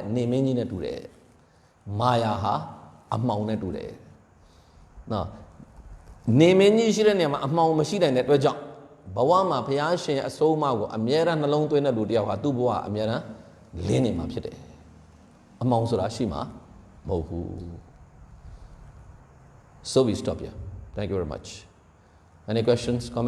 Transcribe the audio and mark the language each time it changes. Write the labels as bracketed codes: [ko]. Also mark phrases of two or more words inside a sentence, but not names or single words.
[my] နေမင်းကြီးနဲ့တူတယ်မာယာဟာအမှောင်နဲ့တူတယ်နော်နေမင်းကြီးရှိတဲ့နေရာမှာအမှောင်မရှိနိုင်တဲ့အတွက်ကြောင့်ဘဝမှာဘုရားရှင်အစိုးအမကိုအမြဲတမ်းနှလုံးသွင်းတဲ့လူတစ်ယောက်ဟာသူ့ဘဝအမြဲတမ်းလင်းနေမှာဖြစ်တယ်အမှောင်ဆိုတာရှိမှာမဟုတ်ဘူး [en] so we stop here thank you very much any questions comments